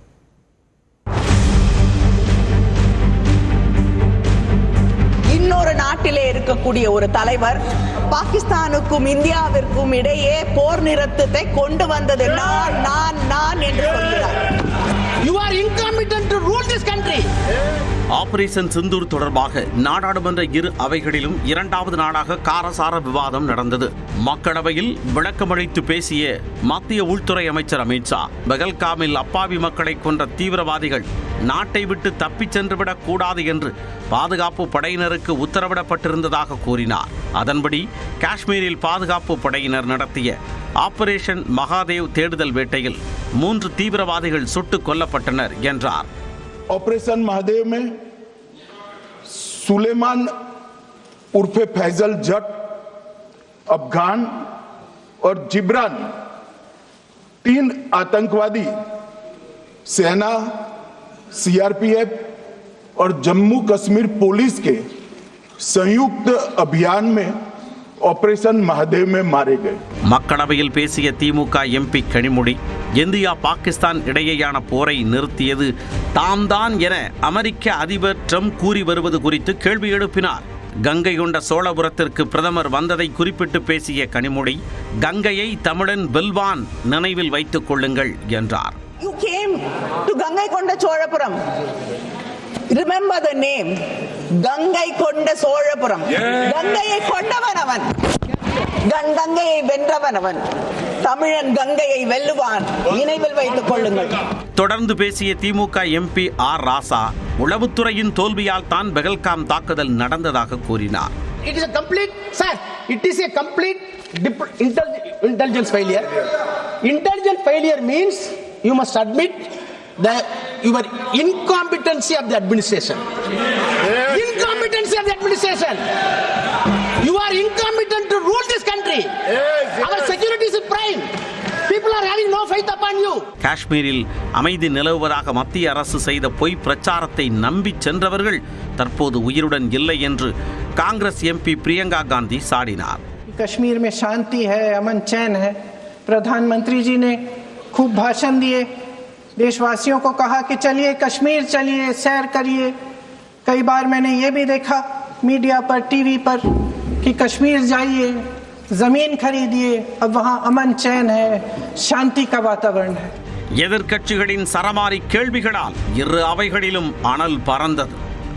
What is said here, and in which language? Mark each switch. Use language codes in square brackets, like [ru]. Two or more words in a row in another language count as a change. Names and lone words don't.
[ta] இன்னொரு நாட்டிலே இருக்கக்கூடிய ஒரு தலைவர் பாகிஸ்தானுக்கும் இந்தியாவிற்கும் இடையே போர் நிறுத்தத்தை கொண்டு வந்தது நான் என்று சொல்கிறார். [en] You are incompetent to rule this country. [ta] ஆபரேஷன் சிந்தூர் தொடர்பாக நாடாளுமன்ற இரு அவைகளிலும் இரண்டாவது நாளாக காரசார விவாதம் நடந்தது. மக்களவையில் விளக்கமளித்து பேசிய மத்திய உள்துறை அமைச்சர் அமித்ஷா பகல்காமில் அப்பாவி மக்களை கொன்ற தீவிரவாதிகள் நாட்டை விட்டு தப்பிச் சென்றுவிடக் கூடாது என்று பாதுகாப்பு படையினருக்கு உத்தரவிடப்பட்டிருந்ததாக கூறினார். அதன்படி காஷ்மீரில் பாதுகாப்பு படையினர் நடத்திய ஆபரேஷன் மகாதேவ் தேடுதல் வேட்டையில் 3 தீவிரவாதிகள் சுட்டுக் கொல்லப்பட்டனர் என்றார். [hi] ऑपरेशन महादेव में सुलेमान उर्फे फैजल जट, अफगान और जिब्रान 3 आतंकवादी सेना, सीआरपीएफ और जम्मू कश्मीर पुलिस के संयुक्त अभियान में ஆபரேஷன் மகாதேவ் में मारे गए. [ta] மக்களவையில் பேசிய திமுக எம்பி கனிமொழி இந்தியா பாகிஸ்தான் இடையேயான போரை நிறுத்தியது தாம் தான் என அமெரிக்க அதிபர் ட்ரம்ப் கூறி வருவது குறித்து கேள்வி எழுப்பினார். கங்கை கொண்ட சோழபுரத்திற்கு பிரதமர் வந்ததை குறிப்பிட்டு பேசிய கனிமொழி கங்கையை தமிழன் வெல்வான் நினைவில் வைத்துக் கொள்ளுங்கள் என்றார். [en] You came to Gangai Konda Cholapuram. Remember the name. Gangai Konda Cholapuram. [ta] Gangaiயை கொண்டவன் அவன். கங்கையை வென்றவன் அவன். தமிழன் கங்கையை வெல்லுவான். நினைவில் வைத்துக் கொள்ளுங்கள். தொடர்ந்து பேசிய திமுக எம்பி ஆர் ராசா உளவுத்துறையின் தோல்வியால் தான் பெஹல்காம் தாக்குதல் நடந்ததாக கூறினார். [en] It is a complete, sir, it is a complete intelligence failure. Intelligence failure means you must admit your incompetency of the administration. Incompetency of the administration. You are incompetent to rule this country. Our security is prime. People are having no faith upon you. [ta] காஷ்மீரில் அமைதி நிலவுவதாக மத்திய அரசு செய்த பொய் பிரச்சாரத்தை நம்பி சென்றவர்கள் தற்போது உயிருடன் இல்லை என்று காங்கிரஸ் எம்பி பிரியங்கா காந்தி சாடினார். [hi] कश्मीर में शांति है, अमन चैन है. प्रधानमंत्री जी ने खूब भाषण दिए, देशवासियों को कहा कि चलिए कश्मीर चलिए, सैर करिए. कई बार मैंने ये भी देखा मीडिया पर, टीवी पर कि कश्मीर जाइए, जमीन खरीदिए, अब वहां अमन चैन है, शांति का वातावरण है. [ta] எதிர்க்கட்சிகளின் சரமாரி கேள்விகளால் இரு அவைகளிலும் அனல் பறந்தது.